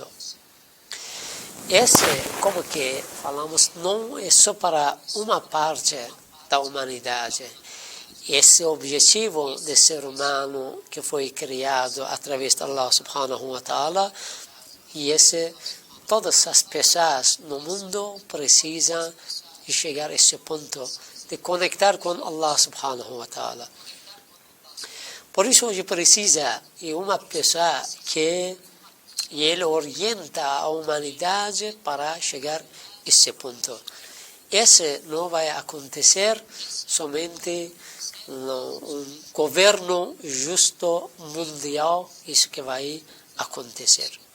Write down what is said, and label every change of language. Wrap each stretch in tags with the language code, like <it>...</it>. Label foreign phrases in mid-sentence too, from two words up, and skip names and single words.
<pt>Esse, como que falamos, não é só para uma parte da humanidade. Esse objetivo do ser humano que foi criado através de</pt> <ar>الله سبحانه وتعالى,</ar> <pt>e esse todas as pessoas no mundo precisam chegar a esse ponto de conectar com</pt> <ar>الله سبحانه وتعالى.</ar> <pt>Por isso hoje precisa de uma pessoa que ele orienta a humanidade para chegar a esse ponto. Esse não vai acontecer somente um governo justo mundial, isso que vai acontecer.</pt>